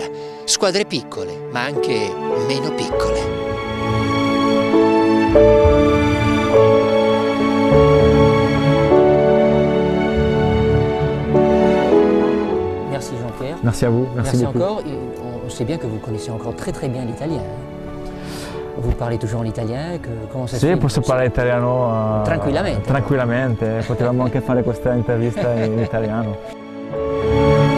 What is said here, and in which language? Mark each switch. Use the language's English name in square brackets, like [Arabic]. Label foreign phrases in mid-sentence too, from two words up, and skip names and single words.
[Italian] Squadre piccole, ma anche meno piccole. [French] Merci Jean-Pierre. Merci à vous, merci beaucoup. Encore. On sait bien que vous connaissez encore très bien l'italien. Vous parlez toujours en italien, comment ça se fait? [Italian] Sì, posso parlare italiano tranquillamente. Potevamo anche fare questa intervista in italiano.